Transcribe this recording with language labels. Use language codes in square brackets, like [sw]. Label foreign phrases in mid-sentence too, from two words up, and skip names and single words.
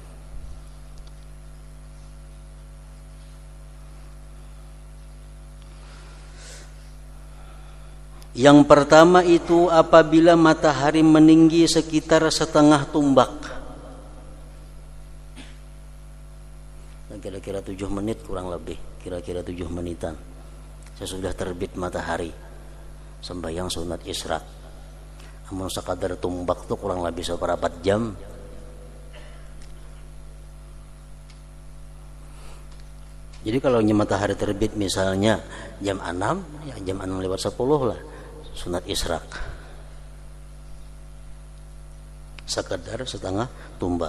[id] Yang pertama itu apabila matahari meninggi sekitar setengah tumbak. Kira-kira 7 menit kurang lebih. Kira-kira 7 menitan. Sesudah terbit matahari. Sembahyang sunat isyraq. Amun sekadar tumbak tuh kurang lebih seperapat jam. Jadi kalau matahari terbit misalnya jam 6, ya jam 6:10 lah. Sunat isyraq sekedar setengah tumbak.